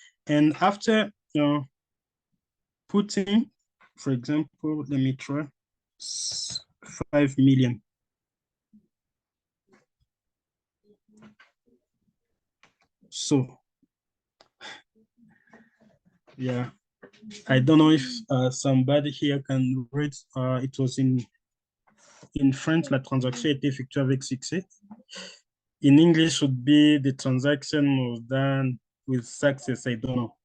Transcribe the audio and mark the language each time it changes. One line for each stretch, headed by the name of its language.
English: And after putting, for example, let me try 5 million. So, yeah, I don't know if somebody here can read. It was in French,
French: la transaction est effectuée avec succès.
English: In English would be the transaction was done with success. I don't know.